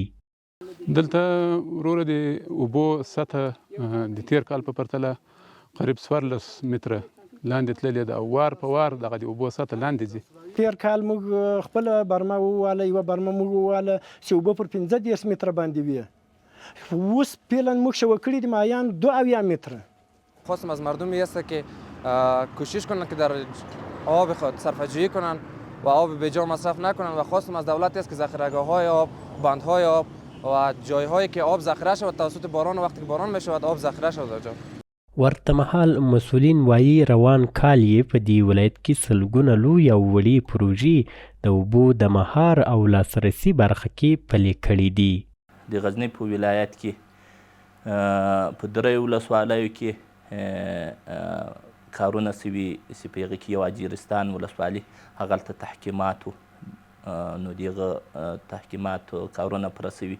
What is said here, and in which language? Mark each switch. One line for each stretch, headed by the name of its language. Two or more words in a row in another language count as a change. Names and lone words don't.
Pashto: دلته وروره د اوبو سطحه د تیر کال په پرتله قریب 14 متره لاندې تللې ده او وار په وار دغه د اوبو سطحه لاندې ځي. تیر کال موږ خپله برمه وواله، یوه برمه موږ وواله چې اوبه پر 15 متره باندې وي. اوس فعلا موږ شوه کړي دي مایان 2 متره.
Persian: خواستم از مردم است که کوشش کنند که در آب خود صرفه‌جویی کنند و آب بی‌جا مصرف نکنند و خواستم از دولت است که ذخیره‌گاه‌های آب، بندهای آب و جایهایی که آب ذخیره شود توسط باران و وقتی که باران میشود آب ذخیره شود آنجا.
Pashto: ورته مهال مسئولین وایي روان کال یې په دې ولایت کې سلګونه لوی او وړې پروژې د اوبو د مهار او لاسرسي برخه کې پلي کړي دي. د غزني په ولایت کې په دریو ولسوالیو کې کارونه سوي چې په هغې کې یو اجیرستان ولسوالي هغلته تحکیماتو نو د هغه تحکیماتو کارونه پوره سوي.